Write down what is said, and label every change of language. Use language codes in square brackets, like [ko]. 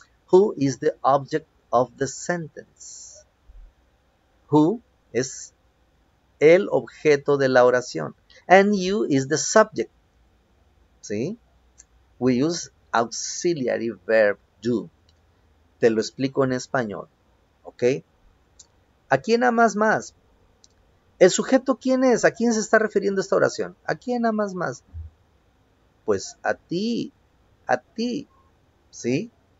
[en] Who is the object of the sentence? [es] Who es el objeto de la oración. [en] And you is the subject. [es] ¿Sí? [en] We use auxiliary verb do. [es] Te lo explico en español. ¿Ok? ¿A quién amas más? ¿El sujeto quién es? ¿A quién se está refiriendo esta oración? ¿A quién amas más? Pues a ti, ¿sí?